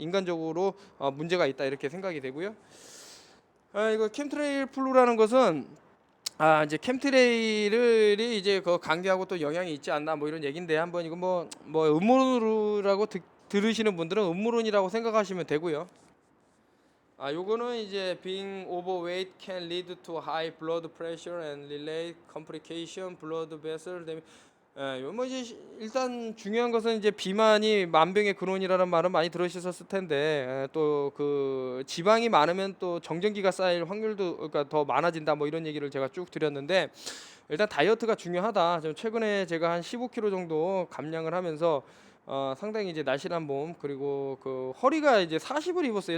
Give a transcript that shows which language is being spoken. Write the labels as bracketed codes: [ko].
[ko] 인간적으로 문제가 있다 이렇게 생각이 되고요. 이거 캠트레일 플루라는 것은 이제 캠트레일이 이제 그 관계하고 또 영향이 있지 않나 뭐 이런 얘긴데 한번 이거 뭐 음모론이라고 들으시는 분들은 음모론이라고 생각하시면 되고요. 요거는 이제 [en] being overweight can lead to high blood pressure and relate complication, blood vessel damage. [ko] 뭐 이제 일단 중요한 것은 이제 비만이 만병의 근원이라는 말은 많이 들으셨을 텐데 또 그 지방이 많으면 또 정전기가 쌓일 확률도 그러니까 더 많아진다 뭐 이런 얘기를 제가 쭉 드렸는데 일단 다이어트가 중요하다. 좀 최근에 제가 한 15kg 정도 감량을 하면서 상당히 이제 날씬한 몸 그리고 그 허리가 이제 40을 입었어요.